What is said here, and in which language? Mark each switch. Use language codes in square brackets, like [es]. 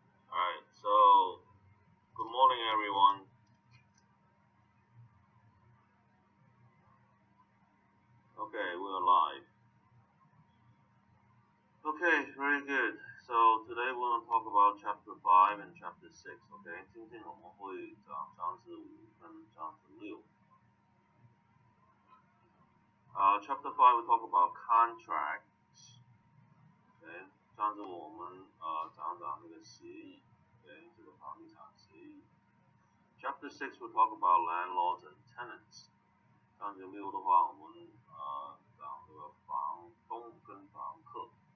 [en] Alright, so good morning everyone. Okay, we're live. Okay, very good. So today we're going to talk about chapter 5 and chapter 6. [zh] Okay, 今天我们会讲章子5跟章子6。 [en] Chapter 5 we talk about contracts. [zh] Okay, 章子5我们讲那个协议，对，这个房地产协议。 [en] Chapter 6 we talk about landlords and tenants. [zh] 章子6的话，我们讲这个房东跟房客。